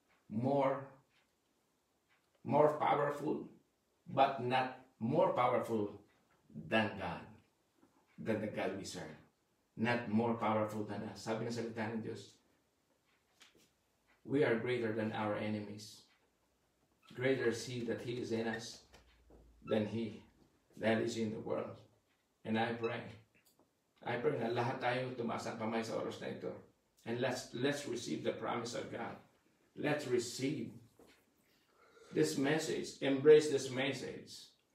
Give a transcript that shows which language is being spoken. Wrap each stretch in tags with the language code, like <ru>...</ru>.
<en>More powerful, but not more powerful than God, than the God we serve. Not more powerful than us.</en> <tl>Sabi ng salita ng Diyos,</tl> <en>we are greater than our enemies. Greater is He that He is in us than He that is in the world. And I pray</en> <tl>na lahat tayo tumaas ang kamay sa oras na ito.</tl> <en>And let's receive the promise of God. Let's receive this message. Embrace this message.</en>